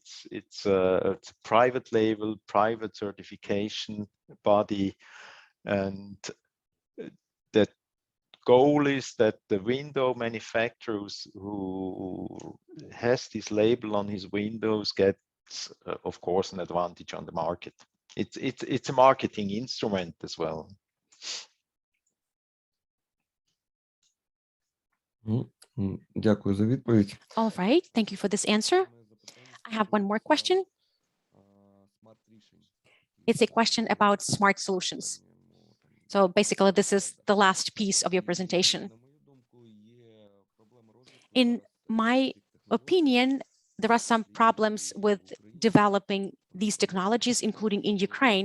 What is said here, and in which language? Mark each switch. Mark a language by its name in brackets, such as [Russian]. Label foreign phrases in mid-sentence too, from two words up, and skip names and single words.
[English] It's a private label, private certification body, and the goal is that the window manufacturers who has this label on his windows gets, of course, an advantage on the market. It's a marketing instrument as well. [Ukrainian] Дякую за відповідь. [English] All right, thank you for this answer. I have one more question. It's a question about smart solutions. So basically, this is the last piece of your presentation. In my opinion, there are some problems with developing these technologies, including in Ukraine.